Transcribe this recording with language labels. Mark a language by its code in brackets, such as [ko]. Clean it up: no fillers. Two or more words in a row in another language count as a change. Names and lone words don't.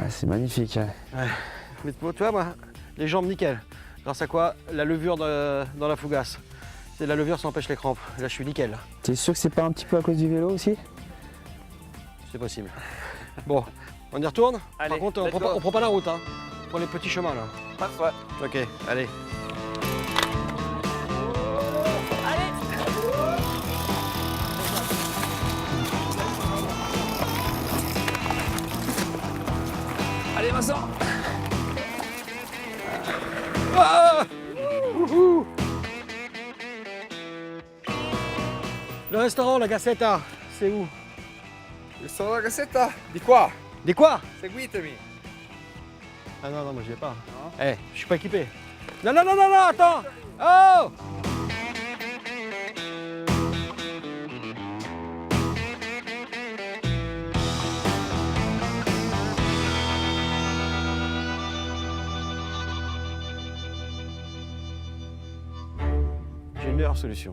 [fr] Ouais, c'est magnifique. Hein. Ouais. Mais tu vois moi, les jambes nickel. Grâce à quoi? La levure dans la fougasse. C'est la levure, ça empêche les crampes. Là je suis nickel. T'es sûr que c'est pas un petit peu à cause du vélo aussi? C'est possible. Bon, on y retourne? Allez, Par contre, [en] let's go. [fr] on prend pas la route, hein. On prend les petits chemins là. Parfait. Ok, allez. Allez Vincent. Ah Wouhou. Le restaurant, la Gazzetta, c'est où? [it] Il sono la cassetta di qua. [fr] Des quoi? [it] Seguitemi. [fr] Ah non, non, moi j'y vais pas. Eh, je suis pas équipé. Non, non, non, non, non, attends! Oh! J'ai une meilleure solution.